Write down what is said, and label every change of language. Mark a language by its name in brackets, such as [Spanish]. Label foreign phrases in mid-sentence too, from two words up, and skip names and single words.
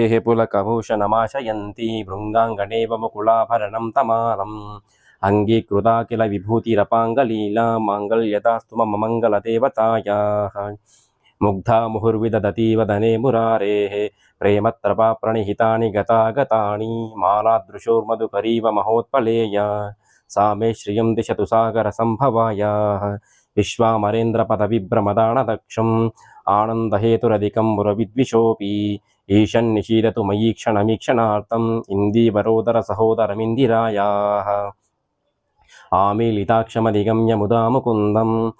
[Sanskrit] పులకభూషణమాశయంతి భృంగాంగణేవ ముకుళాభరణం తమాలం అంగీకృతాఖిల విభూతిరపాంగలీలా మాంగళ్యదాస్తు మమ మంగళదేవతాయాః ముగ్ధా ముహుర్విదదతీవ దనే మురారేః ప్రేమత్రపా ప్రణిహితాని గతాగతాని మాలాదృశోర్మధుకరీవ మహోత్పలేయ सा मे श्रियं दिशतु सागरसम्भवायाः विश्वामरेन्द्रपदविभ्रमदानदक्षम् आनन्दहेतुरधिकं मुरविद्विषोऽपि ईशन्निशीलतु मयि क्षणमीक्षणार्थम् इन्दीवरोदरसहोदरमिन्दिरायाः आमीलिताक्षमधिगम्य मुदा मुकुन्दम्